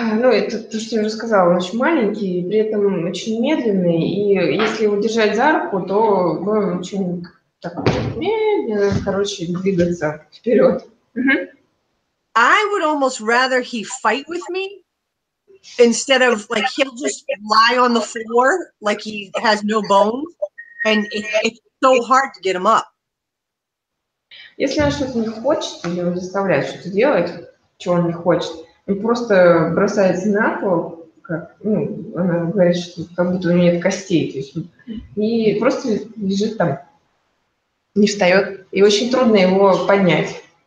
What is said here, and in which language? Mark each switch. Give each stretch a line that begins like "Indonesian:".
Russian: Это то, что я уже сказала, он очень маленький, при этом очень медленный, и если его держать за руку, то он очень так медленно, двигаться вперед.
English: I would almost rather he fight with me instead of like he'll just lie on the floor like he has no bones, and it's so hard to get him up.
Russian: Если он что-то не хочет, или его заставляет что-то делать, чего он не хочет, он просто бросается на пол, как, она говорит, что как будто у него нет костей, то есть, и просто лежит там, не встает, и очень трудно его поднять.